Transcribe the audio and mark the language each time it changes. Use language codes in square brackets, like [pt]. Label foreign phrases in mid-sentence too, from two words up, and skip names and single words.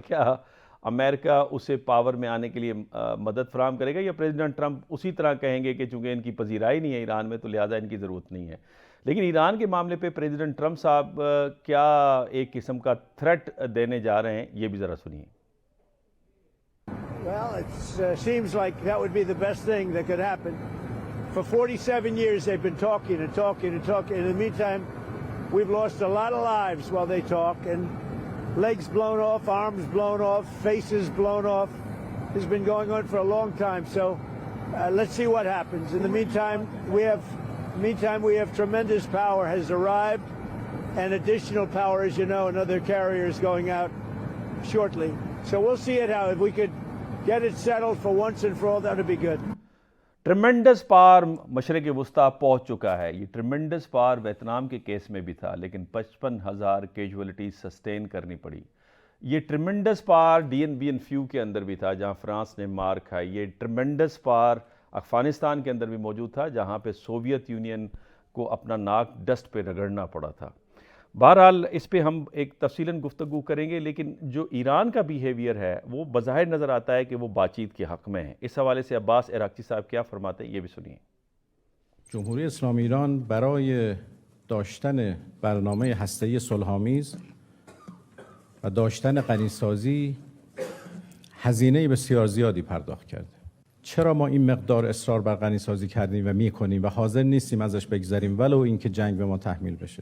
[ur] کیا امریکہ اسے پاور میں آنے کے لیے مدد فراہم کرے گا، یا پریزیڈنٹ ٹرمپ اسی طرح کہیں گے کہ چونکہ ان کی پذیرائی نہیں ہے ایران میں تو لہٰذا ان کی ضرورت نہیں ہے? لیکن ایران کے معاملے پہ پریزیڈنٹ ٹرمپ صاحب کیا ایک قسم کا تھریٹ دینے جا رہے ہیں، یہ بھی ذرا سنیے. [en] Well, it seems like that would be the best thing that could happen. For 47 years, they've been talking and talking and talking. In the meantime, we've lost a lot of lives while they talk, and legs blown off, arms blown off, faces blown off. It's been going on for a long time. So let's see what happens. In the meantime, we have tremendous power has arrived, and additional power, as you know, another carrier is going out shortly. So we'll see it how. If we could get it settled for once and for all, that would be good. tremendous power [ur] مشرق وسطیٰ پہنچ چکا ہے. یہ [en] tremendous power [ur] ویتنام کے کیس میں بھی تھا، لیکن 55,000 [en] casualties sustain [ur] کرنی پڑی. یہ [en] tremendous power [ur] DNB فیو کے اندر بھی تھا، جہاں فرانس نے مار کھائی. یہ [en] tremendous power [ur] افغانستان کے اندر بھی موجود تھا، جہاں پہ سوویت یونین کو اپنا ناک ڈسٹ پہ رگڑنا پڑا تھا. بہرحال اس پہ ہم ایک تفصیلاً گفتگو کریں گے، لیکن جو ایران کا بیہیویئر ہے وہ بظاہر نظر آتا ہے کہ وہ بات چیت کے حق میں ہے. اس حوالے سے عباس عراقچی صاحب کیا فرماتے ہیں، یہ بھی سنیے. [fa] جمهوری اسلامی ایران برای داشتن برنامه هسته‌ای صلح‌آمیز و داشتن غنیسازی هزینه بسیار زیادی پرداخت کرده. چرا ما این مقدار اصرار بر غنیسازی کردیم و می‌کنیم و حاضر نیستیم ازش بگذریم ولو اینکه جنگ به ما تحمیل بشه؟